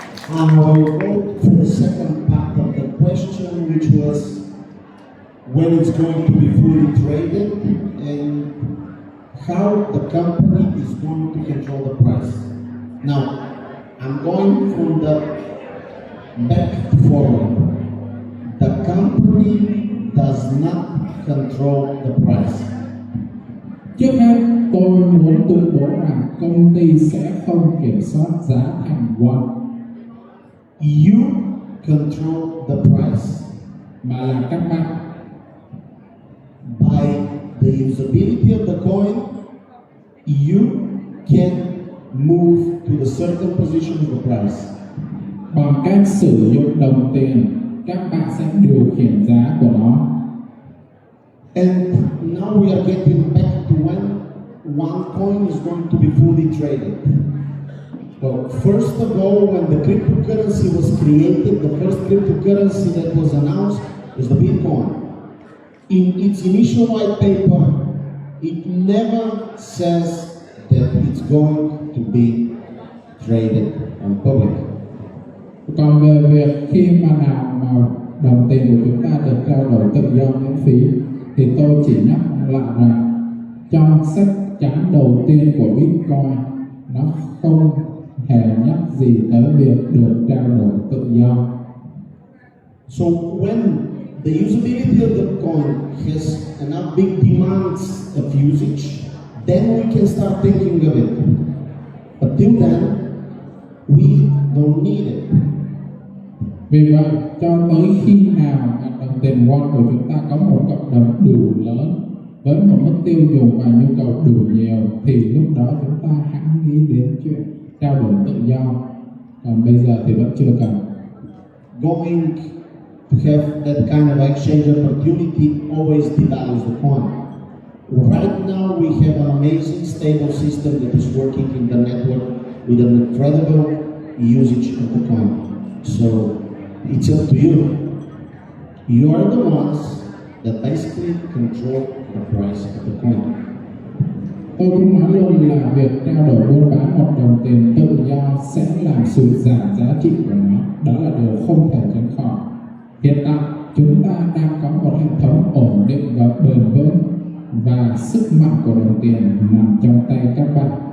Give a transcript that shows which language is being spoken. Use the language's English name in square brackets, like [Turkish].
[English] I will go for the second part of the question, which was when it's going to be fully traded and how the company is going to control the price. Now, I'm going from the back to forward. The company does not control the price. [Vietnamese] Trước hết, tôi muốn tuyên bố rằng công ty sẽ không kiểm soát giá thành won. [English] You control the price. [Vietnamese] Mà là các bạn. [English] By the usability of the coin, you can move to the certain position of the price. [Vietnamese] Bằng cách sử dụng đồng tiền, các bạn sẽ điều khiển giá của nó. [English] And now we are getting back to when one coin is going to be fully traded. Well, first of all, when the cryptocurrency was created, the first cryptocurrency that was announced was the Bitcoin. In its initial white paper, it never says that it's going to be traded on public. [Vietnamese] Còn về việc khi mà nào mà đồng tiền của chúng ta được trao đổi tự do miễn phí, thì tôi chỉ nhắc lại rằng trong sách trắng đầu tiên của Bitcoin, nó không hề nhắc gì tới việc được trao đổi tự do. [English] So when the usability of the coin has enough big demands of usage, then we can start thinking of it. But till then, we don't need it. [Vietnamese] Vì vậy, cho tới khi nào mà đồng tiền won của chúng ta có một cộng đồng đủ lớn với một mức tiêu dùng và nhu cầu đủ nhiều, thì lúc đó chúng ta hãy nghĩ đến chuyện trao đổi tự do. Còn bây giờ thì vẫn chưa cần. [English] Going to have that kind of exchange opportunity always devalues the coin. Right now we have an amazing stable system that is working in the network with an incredible usage of the coin. So it's up to you. You are the ones that basically control the price of the coin. [Vietnamese] Tôi cũng nói luôn là việc trao đổi buôn bán một đồng tiền tự do sẽ làm sụt giảm giá trị của nó. Đó là điều không thể tránh khỏi. Hiện tại chúng ta đang có một hệ thống ổn định và bền vững, và sức mạnh của đồng tiền nằm trong tay các bạn.